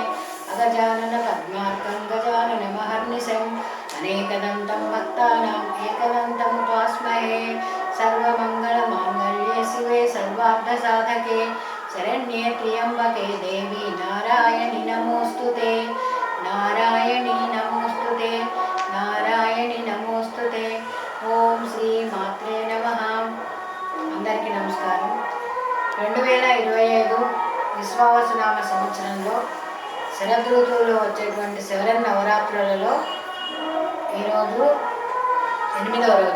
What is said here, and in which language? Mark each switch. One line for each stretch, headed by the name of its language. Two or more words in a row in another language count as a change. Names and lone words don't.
Sanskrit: अगजाननपद्मार्कं गजाननमहर्निशम् अनेकदन्तं भक्तानाम् एकदन्तम् उपास्महे सर्वमङ्गलमाङ्गल्ये शिवे सर्वार्थसाधके शरण्ये त्र्यम्बके देवी नारायणि नमोऽस्तुते नारायणी नमोऽस्तुते नारायणि नमोऽस्तुते ఓం శ్రీ మాత్రే నమః.
Telugu: అందరికీ నమస్కారం. 2025 విశ్వావసునామ సంవత్సరంలో శరదృతువులో వచ్చేటువంటి శరన్ నవరాత్రులలో ఈరోజు 8వ రోజు.